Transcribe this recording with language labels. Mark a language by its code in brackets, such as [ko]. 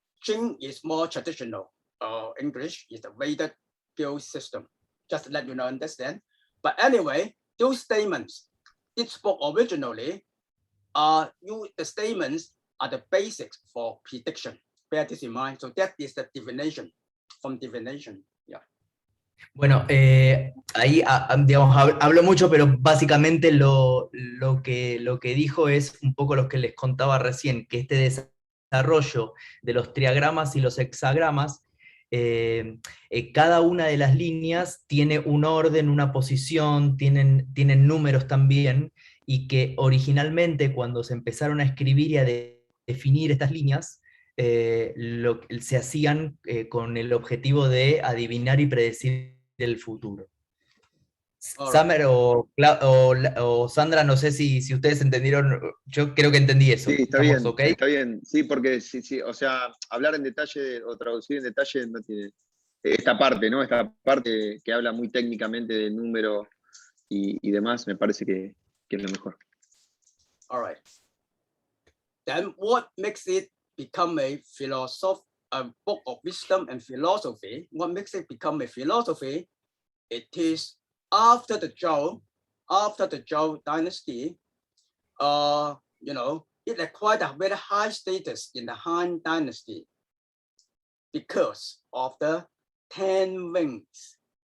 [en] Qing is more traditional. English is the Vedic Gale system. Just to let you know, understand. But anyway, those statements, this book originally, the statements are the basics for prediction. Bear this in mind. So that is the divination, from divination. Yeah. [es] Bueno, ahí digamos, hablo mucho, pero básicamente lo que dijo es un poco lo que les contaba recién, que este desarrollo de los triagramas y los hexagramas, cada una de las líneas tiene un orden, una posición, tienen números también, y que originalmente cuando se empezaron a escribir y a definir estas líneas, se hacían con el objetivo de adivinar y predecir el futuro. Summer o Sandra, no sé si ustedes entendieron, yo creo que entendí eso. Sí, está bien, ¿okay? Está bien, sí, porque sí, o sea, hablar en detalle o traducir en detalle no tiene esta parte, ¿no? Esta parte que habla muy técnicamente del número y demás, me parece que es lo mejor. [en] All right. Then what makes it become a book of wisdom and philosophy? What makes it become a philosophy? It is after the Zhou dynasty, it acquired a very high status in the Han dynasty because of the 10 wings.